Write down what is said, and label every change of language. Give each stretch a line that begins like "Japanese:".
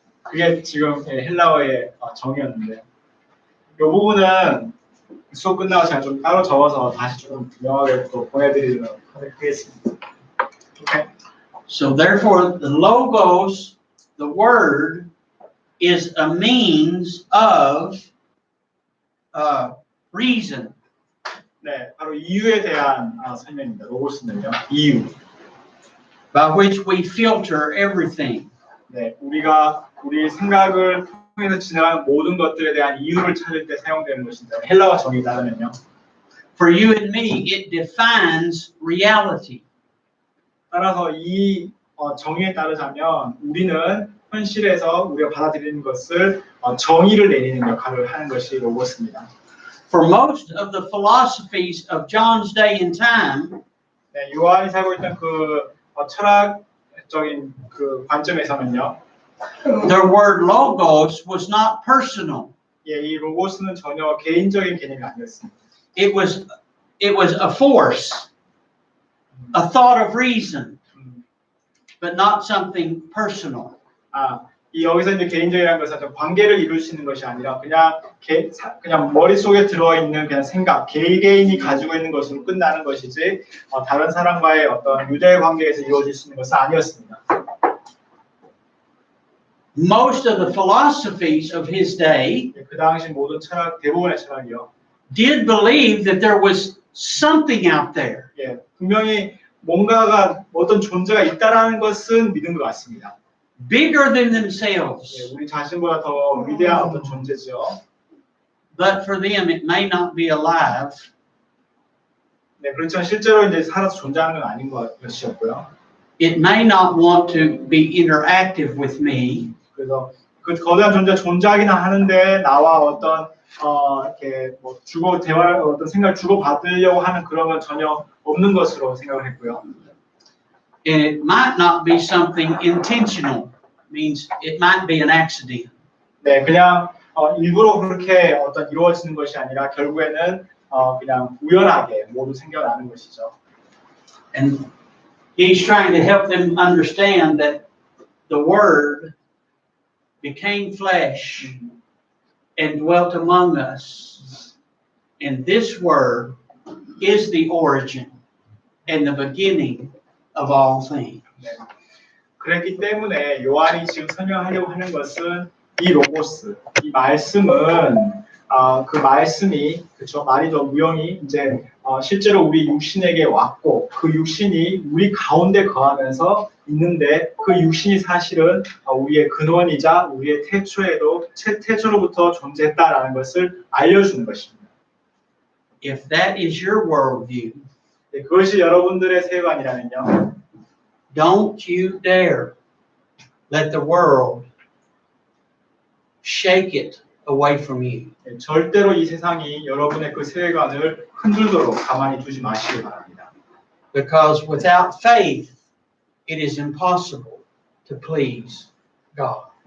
Korean: 그게 지금 헬라어의 정의였는데, 이 부분은 수업 끝나고 제가 좀 따로 적어서 다시 좀 명확하게 또 보내드리도록 하겠습니다.
English: Okay. So therefore, the logos, the word, is a means of reason.
Korean: 네, 바로 이유에 대한 설명입니다. 로고스는요, 이유.
English: By which we filter everything.
Korean: 네, 우리가 우리 생각을 통해서 지나가는 모든 것들에 대한 이유를 찾을 때 사용되는 것인데 헬라어 정의에 따르면요.
English: For you and me, it defines reality.
Korean: 따라서 이 정의에 따르자면 우리는 현실에서 우리가 받아들이는 것을 정의를 내리는 역할을 하는 것이 로고스입니다.
English: For most of the philosophies of John's day and time,
Korean: 네, 요한이 살고 있던 그 철학적인 그 관점에서는요.
English: the word logos was not personal.
Korean: 예, 이 로고스는 전혀 개인적인 개념이 아니었습니다.
English: It was a force, a thought of reason, but not something personal.
Korean: 이 여기서 이제 개인적이라는 것은 어떤 관계를 이룰 수 있는 것이 아니라 그냥 머릿속에 들어있는 그냥 생각, 개인이 가지고 있는 것으로 끝나는 것이지 다른 사람과의 어떤 유대 관계에서 이루어질 수 있는 것은 아니었습니다.
English: Most of the philosophies of his day
Korean: 그 당시 모든 철학, 대부분의 철학이요.
English: did believe that there was something out there.
Korean: 예, 분명히 뭔가가 어떤 존재가 있다라는 것은 믿은 것 같습니다.
English: Bigger than themselves.
Korean: 예, 우리 자신보다 더 위대한 어떤 존재죠.
English: But for them, it may not be alive.
Korean: 네, 그렇지만 실제로 이제 살아서 존재하는 건 아닌 것이었고요.
English: It may not want to be interactive with me.
Korean: 그래서 그 거대한 존재가 존재하기는 하는데 나와 어떤 이렇게 뭐 대화 어떤 생각을 주고 받으려고 하는 그런 건 전혀 없는 것으로 생각을 했고요.
English: And it might not be something intentional. Means it might be an accident.
Korean: 네, 그냥 일부러 그렇게 어떤 이루어지는 것이 아니라 결국에는 그냥 우연하게 모두 생겨나는 것이죠.
English: And he's trying to help them understand that the Word became flesh and dwelt among us. And this Word is the origin and the beginning of all things.
Korean: 네. 그랬기 때문에 요한이 지금 설명하려고 하는 것은 이 로고스, 이 말씀은 그 말씀이 그렇죠 말이죠 무형이 이제 실제로 우리 육신에게 왔고 그 육신이 우리 가운데 거하면서 있는데 그 육신이 사실은 우리의 근원이자 우리의 태초로부터 존재했다라는 것을 알려주는 것입니다.
English: If that is your worldview,
Korean: 네, 그것이 여러분들의 세계관이라면요.
English: don't you dare let the world shake it away from you.
Korean: 네, 절대로 이 세상이 여러분의 그 세계관을 흔들도록 가만히 두지 마시기 바랍니다.
English: Because without faith, it is impossible to please God.